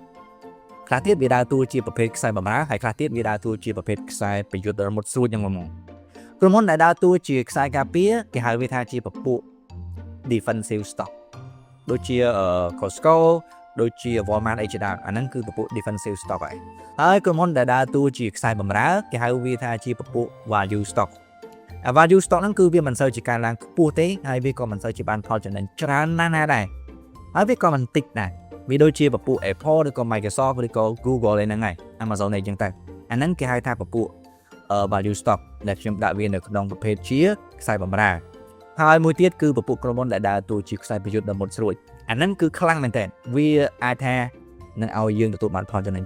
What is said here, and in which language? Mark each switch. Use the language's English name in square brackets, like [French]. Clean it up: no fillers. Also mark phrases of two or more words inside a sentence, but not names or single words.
[Khmer] ខ្លះទៀតវាដើរតួជាប្រភេទខ្សែបម្រើហើយខ្លះទៀតវាដើរតួជាប្រភេទខ្សែប្រយុទ្ធរមុតស្រួចយ៉ាងហ្មងក្រុមហ៊ុនដែលដើរតួជាខ្សែការពារគេហៅវាថាជាពពួក [English] defensive stock [Khmer] ដូចជា Costco ដូចជា Walmart អីជាដើមអាហ្នឹងគឺពពួក [English] defensive stock [Khmer] ហើយក្រុមហ៊ុនដែលដើរតួជាខ្សែបម្រើគេហៅវាថាជាពពួក [English] value stock value [Khmer] stock ហ្នឹងគឺវាមិនសូវជាការឡើងខ្ពស់ទេហើយវាក៏មិនសូវជាបានផលចំណេញច្រើនណាស់ដែរហើយវាក៏មិនតិចដែរវាដូចជាពពួក Apple ឬក៏ Microsoft ឬក៏ Google អីហ្នឹងហើយ Amazon អីចឹងទៅអាហ្នឹងគេហៅថាពពួក [English] value stock [Khmer] ដែលខ្ញុំ ដាក់វានៅក្នុងប្រភេទជាខ្សែបម្រើហើយមួយទៀតគឺពពួកក្រុមហ៊ុនដែលដើរតួជាខ្សែប្រយុទ្ធដ៏មុតស្រួចអាហ្នឹងគឺខ្លាំងមែនតើវាអាចថានឹងឲ្យយើងទទួលបានផលចំណេញ